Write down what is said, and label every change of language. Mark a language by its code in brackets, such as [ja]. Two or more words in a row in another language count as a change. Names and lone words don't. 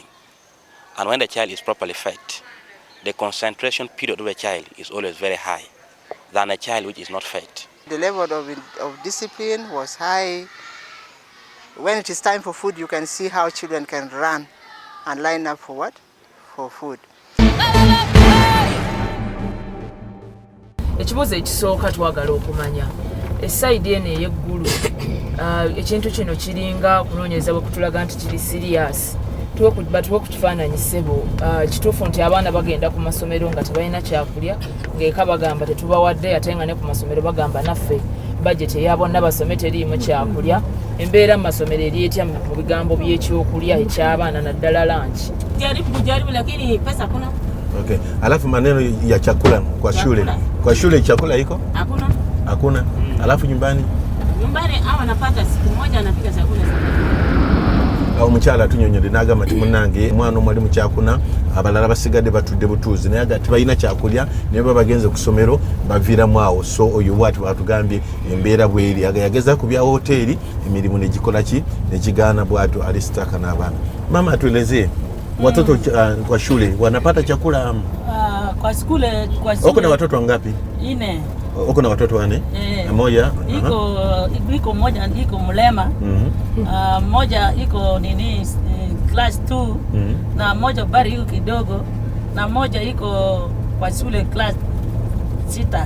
[en] And when the child is properly fed, the concentration period of a child is always very high than a child which is not fed. The level of discipline was high. When it is time for food, you can see how children can run and line up for what? For food. [lg] Ekibuuzo ekisooka twagala okumanya essayidi eno ey'eggulu ekintu kino kiringa okunoonyereza bwe kutulaga nti kiri serious batuwe okukifaananyi ssebo kituufu nti abaana bagenda ku masomero nga tebalina kyakulya ng'eka bagamba tetubawadde ate nga ne ku masomero bagamba naffe bajeti eya bonna basome teriimu kyakulya. Embeera mu masomero eri etya mu bigambo by'ekyokulya eky'abaana naddala lanchi? [sw] Jaribu lakini pesa kuna. Okay. Alafu maneno ya chakula kwa shule. Kwa shule chakula iko? Hakuna. Hakuna. Alafu nyumbani? Nyumbani hawa napata siku moja anapika chakula sana. [lg] Awo mukyala tunyonyode n'agamba nti munnange mwana omwali mu kyakuna abalala basigadde batudde butuuzi naye agati balina kyakulya naye baba bagenze ku ssomero baviiramu awo. So oyo bw'ati bwatugambye embeera bw'eri yageza ku bya hoteeri emirimu ne gikola ki ne kigaana bw'atyo alisitaka n'abaana. [sw] Mama atuelezee watoto kwa shule wanapata chakula? Kwa shule uko na watoto wangapi? 4. Uko na watoto 4? Moja iko moja iko mlema. Moja iko nini class 2 na moja bari iko kidogo na moja iko kwa shule class 6.